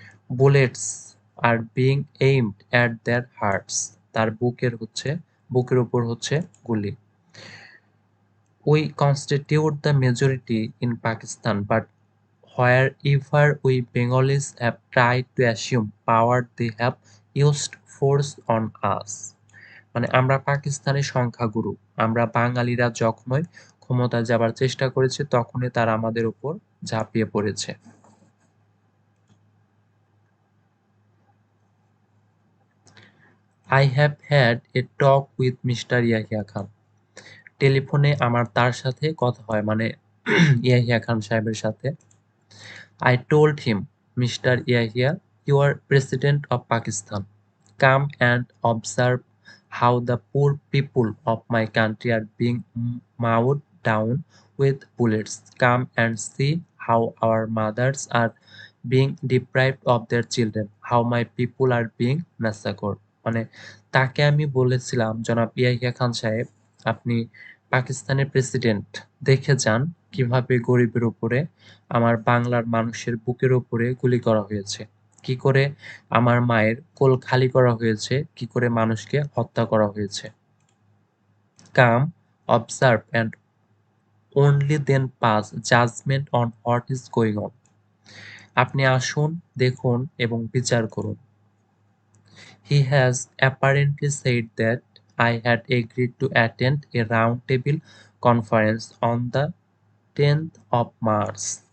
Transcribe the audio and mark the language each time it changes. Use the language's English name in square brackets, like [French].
[English] Bullets are being aimed at their hearts. [Bangla] তার বুকের উপর হচ্ছে গুলি। [English] We constitute the majority in Pakistan, but wherever we Bengalis have tried to assume power, they have used force on us. [Bangla] মানে আমরা পাকিস্তানের সংখ্যাগুরু। আমরা বাঙালিরা যখনই ক্ষমতায় যাবার চেষ্টা করেছি তখনই তারা আমাদের উপর ঝাঁপিয়ে পড়েছে। [English] I have had a talk with Mr. Yahya Khan. [Bangla] টেলিফোনে আমার তার সাথে কথা হয় মানে ইয়াহিয়া খান সাহেবের সাথে। [English] I told him, Mr. Yahya, you are President of Pakistan. Come and observe how the poor people of my country are being mowed down with bullets. Come and see how our mothers are being deprived of their children, how my people are being massacred. [Bangla] মানে তাকে আমি বলেছিলাম, জনাব ইয়াহিয়া খান সাহেব, আপনি পাকিস্তানের president, দেখে যান কিভাবে গরিবের উপরে আমার বাংলার মানুষের বুকের উপরে গুলি করা হয়েছে, কি করে আমার মায়ের কোল খালি করা হয়েছে, কি করে মানুষকে হত্যা করা হয়েছে। [English] Come, observe and only then pass judgment on what is going on. [Bangla] আপনি আসুন, দেখুন এবং বিচার করুন। [English] He has apparently said that I had agreed to attend a roundtable conference on the 10th of March.